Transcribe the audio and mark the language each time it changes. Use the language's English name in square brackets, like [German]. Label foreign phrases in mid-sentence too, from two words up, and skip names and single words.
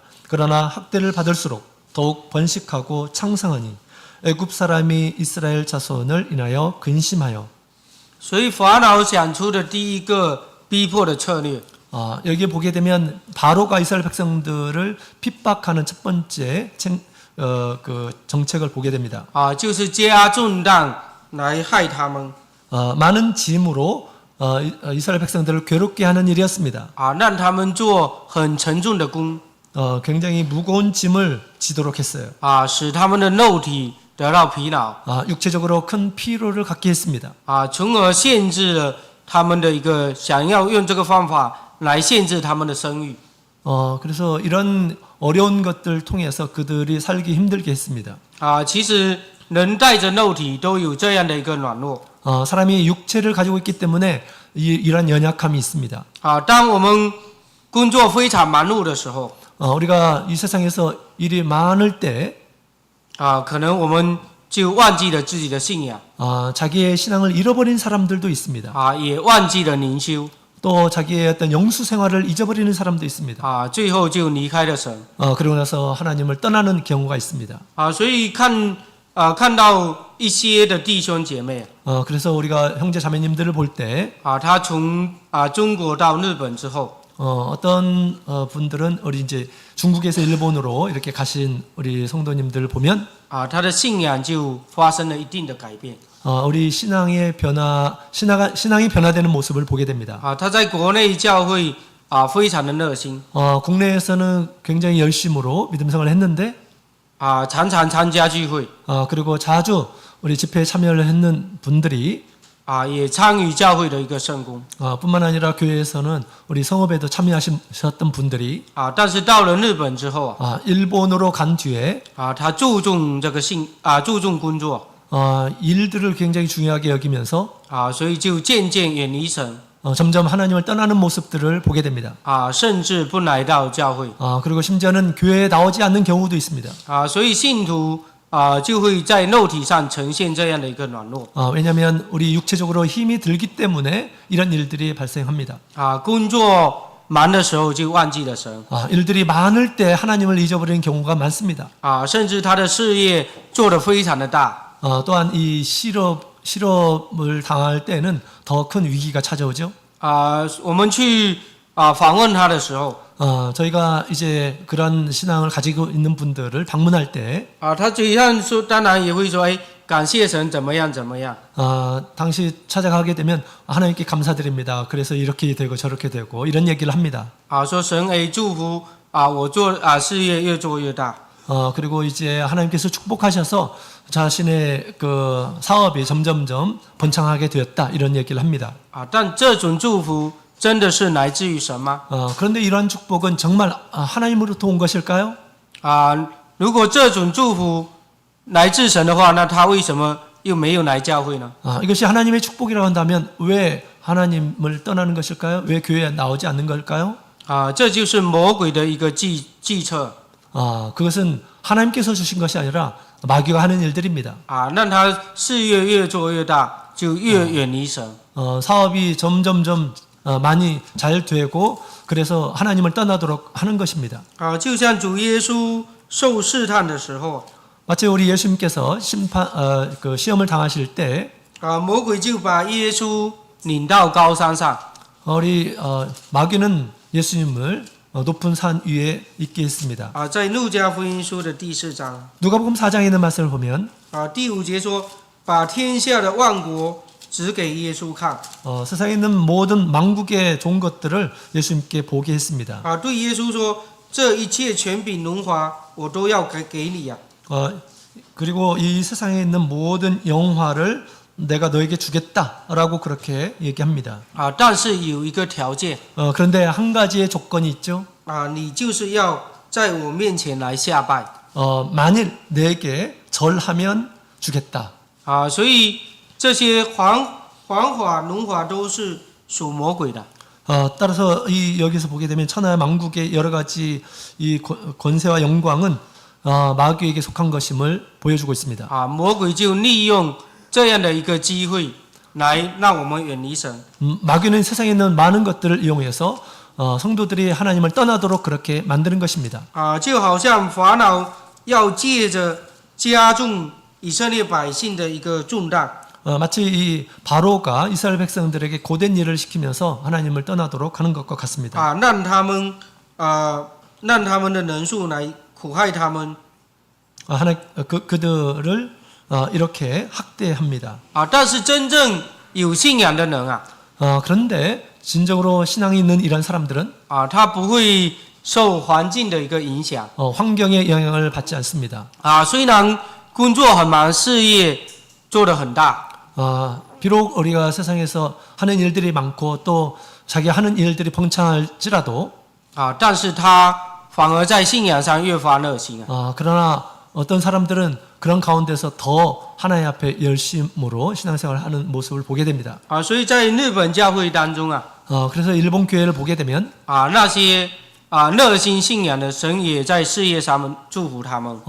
[Korean] 그러나 학대를 받을수록 더욱 번식하고 창성하니 애굽 사람이 이스라엘 자손을 인하여 근심하여. [Chinese] 所以法老想出的第一个逼迫的策略 [Korean] 여기에 보게 되면 바로가 이스라엘 백성들을 핍박하는 첫 번째 그 정책을 보게 됩니다. [Chinese] 就是加重担来害他们， [Korean] 많은 짐으로 이스라엘 백성들을 괴롭게 하는 일이었습니다. [Chinese] 让他们做很沉重的工， [Korean] 굉장히 무거운 짐을 지도록 했어요. [Chinese] 使他们的肉体得到疲劳， [Korean] 육체적으로 큰 피로를 갖게 했습니다. [Chinese] 从而限制了他们的一个想要用这个方法来限制他们的生育。 [Korean] 그래서 이런 어려운 것들 통해서 그들이 살기 힘들게 했습니다. [Chinese] 其实人带着肉体都有这样的一个软弱。 [Korean] 사람이 육체를 가지고 있기 때문에 이런 연약함이 있습니다. [Chinese] 当我们工作非常忙碌的时候， [Korean] 우리가 이 세상에서 일이 많을 때 [Chinese] 可能我们就忘记了自己的信仰， [Korean] 자기의 신앙을 잃어버린 사람들도 있습니다. [Chinese] 也忘记了灵修， [Korean] 또 자기의 어떤 영수 생활을 잊어버리는 사람도 있습니다. [Chinese] 最后就离开了神。 [Korean] 그러고 나서 하나님을 떠나는 경우가 있습니다. [Chinese] 所以看到一些的弟兄姐妹， [Korean] 그래서 우리가 형제 자매님들을 볼 때 [Chinese] 他从中国到日本之后， [Korean] 어떤 분들은 우리 이제 중국에서 일본으로 이렇게 가신 우리 성도님들을 보면 [Chinese] 他的信仰就发生了一定的改变。 [Korean] 우리 신앙의 신앙이 변화되는 모습을 보게 됩니다. [Chinese] 他在国内教会非常的热心， [Korean] 국내에서는 굉장히 열심으로 믿음 생활을 했는데 [Chinese] 常常参加聚会， [Korean] 그리고 자주 우리 집회에 참여를 했는 분들이 [Chinese] 也参与教会的一个圣工， [Korean] 뿐만 아니라 교회에서는 우리 성업에도 참여하셨던 분들이 [Chinese] 但是到了日本之后， [Korean] 일본으로 간 뒤에 [Chinese] 他注重这个注重工作， [Korean] 일들을 굉장히 중요하게 여기면서 [Chinese] 所以就渐渐远离神， [Korean] 점점 하나님을 떠나는 모습들을 보게 됩니다. [Chinese] 甚至不来到教会， [Korean] 그리고 심지어는 교회에 나오지 않는 경우도 있습니다. [Chinese] 所以信徒就会在肉体上呈现这样的一个软弱， [Korean] 왜냐하면 우리 육체적으로 힘이 들기 때문에 이런 일들이 발생합니다. [Chinese] 工作忙的时候就忘记了神， [Korean] 일들이 많을 때 하나님을 잊어버리는 경우가 많습니다. [Chinese] 甚至他的事业做得非常的大， [Korean] 또한 이 실업을 당할 때는 더 큰 위기가 찾아오죠. [Chinese] 我们去访问他的时候， [Korean] 저희가 이제 그런 신앙을 가지고 있는 분들을 방문할 때 [Chinese] 他嘴上说，当然也会说，感谢神怎么样怎么样， [Korean] 당시 찾아가게 되면 하나님께 감사드립니다. 그래서 이렇게 되고 저렇게 되고 이런 얘기를 합니다. [Chinese] 说神祝福我做事业越做越大， [Korean] 그리고 이제 하나님께서 축복하셔서 자신의 그 사업이 점점점 번창하게 되었다 이런 얘기를 합니다. [Chinese] 但这种祝福真的是来自于神吗？ [Korean] 그런데 이러한 축복은 정말 하나님으로부터 온 것일까요? [Chinese] 如果这种祝福来自神的话，那他为什么又没有来教会呢？ [Korean] 이것이 하나님의 축복이라고 한다면 왜 하나님을 떠나는 것일까요? 왜 교회에 나오지 않는 걸까요? [Chinese] 这就是魔鬼的一个计策， [Korean] 그것은 하나님께서 주신 것이 아니라 마귀가 하는 일들입니다. [Chinese] 让他事业越做越大，就越远离神。 [Korean] 사업이 점점점 많이 잘 되고 그래서 하나님을 떠나도록 하는 것입니다. [Chinese] 就像主耶稣受试探的时候， [Korean] 마치 우리 예수님께서 그 시험을 당하실 때 [Chinese] 魔鬼就把耶稣领到高山上， [Korean] 우리 마귀는 예수님을 높은 산 위에 있게 했습니다. [Chinese] 在路加福音书的第4章， [Korean] 누가복음 4장에 있는 말씀을 보면 [Chinese] 第5节说，把天下的万国指给耶稣看， [Korean] 세상에 있는 모든 만국의 좋은 것들을 예수님께 보게 했습니다. [Chinese] 对耶稣说，这一切权柄荣华我都要给你呀。 [Korean] 그리고 이 세상에 있는 모든 영화를 내가 너에게 주겠다라고 그렇게 얘기합니다. [Chinese] 但是有一个条件， [Korean] 그런데 한 가지의 조건이 있죠. [Chinese] 你就是要在我面前来下拜。 [Korean] 만일 내게 절하면 주겠다. [Chinese] 所以这些皇华、荣华都是属魔鬼的。 [Korean] 따라서 여기서 보게 되면 천하 만국의 여러 가지 이 권세와 영광은 마귀에게 속한 것임을 보여주고 있습니다. [Chinese] 魔鬼就利用这样的一个机会来让我们远离神。 [Korean] 마귀는 세상에 있는 많은 것들을 이용해서 성도들이 하나님을 떠나도록 그렇게 만드는 것입니다. [Chinese] 就好像法老要借着加重以色列百姓的一个重担， [Korean] 마치 이 바로가 이스라엘 백성들에게 고된 일을 시키면서 하나님을 떠나도록 하는 것과 같습니다. [Chinese] 让他们的人数来苦害他们， [Korean] 그들을 이렇게 학대합니다. [Chinese] 但是真正有信仰的人啊， [Korean] 그런데 진정으로 신앙이 있는 이런 사람들은 [Chinese] 他不会受环境的一个影响 [Korean] 환경의 영향을 받지 않습니다. [Chinese] 虽然工作很忙，事业做得很大 [Korean] 비록 우리가 세상에서 하는 일들이 많고 또 자기 하는 일들이 펑창할지라도 [Chinese] 但是他反而在信仰上越发热心 [Korean] 그러나 어떤 사람들은 그런 가운데서 더 하나님 앞에 열심으로 신앙생활을 하는 모습을 보게 됩니다. [Chinese] 所以在日本教会当中 [Korean] 그래서 일본 교회를 보게 되면 [Chinese] 那些热心信仰的神也在事业上祝福他们